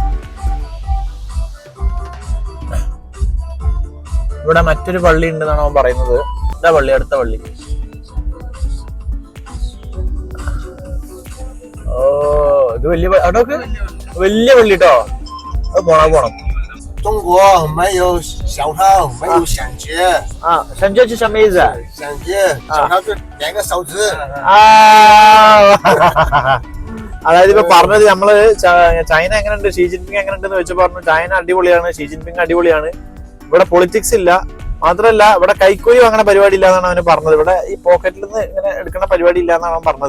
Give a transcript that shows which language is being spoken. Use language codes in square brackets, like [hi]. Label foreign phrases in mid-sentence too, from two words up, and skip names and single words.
[ml] ഇവിടെ മറ്റൊരു പള്ളി ഉണ്ടെന്നാണ് അവൻ പറയുന്നത്. ഇതാ പള്ളി, അടുത്ത പള്ളി. ഇത് വലിയ അവിടൊക്കെ വലിയ പള്ളി കേട്ടോ. അത് പോണം. [zh] 中国没有小偷，没有抢劫。抢劫是什么意思？抢劫，小偷就2个手指。 [ml] അതായത് ഇപ്പൊ പറഞ്ഞത് നമ്മള് ചൈന എങ്ങനെയുണ്ട്, ഷീ ജിൻപിങ് എങ്ങനെയുണ്ടെന്ന് വെച്ച് പറഞ്ഞു. ചൈന അടിപൊളിയാണ്, ഷീ ജിൻപിങ് അടിപൊളിയാണ്. ഇവിടെ പൊളിറ്റിക്സ് ഇല്ല, മാത്രല്ല ഇവിടെ കൈക്കൂലി അങ്ങനെ പരിപാടി ഇല്ല എന്നാണ് അവന് പറഞ്ഞത്. ഇവിടെ ഈ പോക്കറ്റിൽ നിന്ന് ഇങ്ങനെ എടുക്കുന്ന പരിപാടി ഇല്ല എന്നാണ് അവൻ പറഞ്ഞത്.